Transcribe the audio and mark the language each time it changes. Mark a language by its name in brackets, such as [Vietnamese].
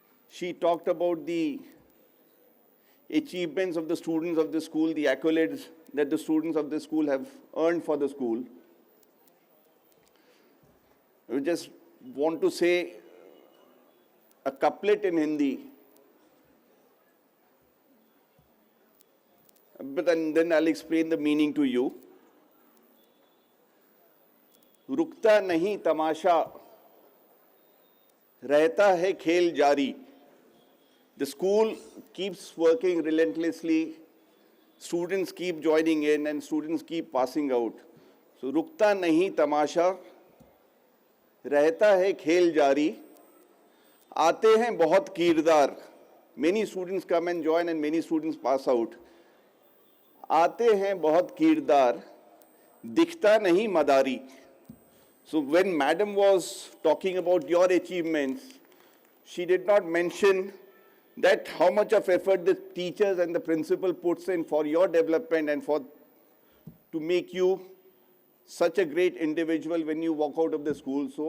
[English] She talked about the achievements of the students of the school, the accolades that the students of the school have earned for the school. I just want to say a couplet in Hindi, but then I'll explain the meaning to you. [Hindi] रुकता नहीं तमाशा, रहता है खेल जारी. [English] The school keeps working relentlessly. Students keep joining in and students keep passing out. [Hindi] So रुकता नहीं तमाशा, रहता है खेल जारी. आते हैं बहुत कीरदार. [English] Many students come and join and many students pass out. [Hindi] आते हैं बहुत कीरदार, दिखता नहीं मदारी. [English] So when Madam was talking about your achievements, she did not mention that how much of effort the teachers and the principal puts in for your development and to make you such a great individual when you walk out of the school.